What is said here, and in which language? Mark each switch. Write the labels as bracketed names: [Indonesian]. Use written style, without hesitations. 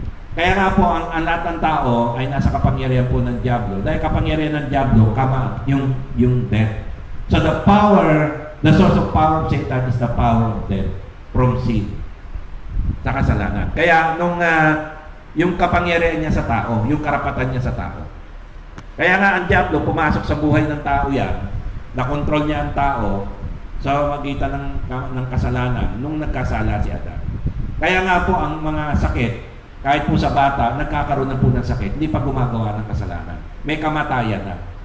[Filipino] Kaya nga po, ang lahat ng tao ay nasa kapangyarihan po ng diablo. Dahil kapangyarihan ng diablo, yung death. [English] So the source of power of Satan is the power of death from sin. [Filipino] Sa kasalanan. Kaya yung kapangyarihan niya sa tao, yung karapatan niya sa tao. Kaya nga ang diablo, pumasok sa buhay ng tao yan, nakontrol niya ang tao sa magitan ng kasalanan nung nagkasala si Adan. Kaya nga po ang mga sakit, kahit po sa bata, nagkakaroon na po ng sakit, hindi pa gumagawa ng kasalanan. May kamatayan na.